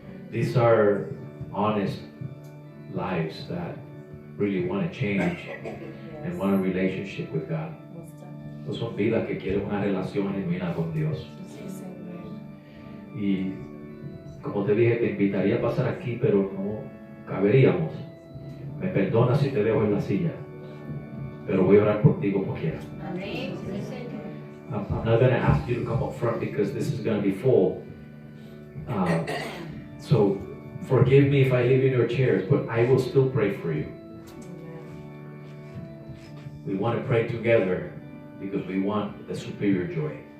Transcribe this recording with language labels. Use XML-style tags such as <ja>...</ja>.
<en>These are honest lives that really want to change and want a relationship with God.</en> <es>Estas son vidas que quieren una relación genuina con Dios. Sí, Señor. Y como te dije, te invitaría a pasar aquí, pero no caberíamos. Me perdona si te dejo en la silla, pero voy a orar por ti como quiera. Amén. Sí, Señor.</es> <en>I'm not going to ask you to come up front because this is going to be full. So forgive me if I leave you in your chairs, but I will still pray for you. We want to pray together because we want the superior joy.</en>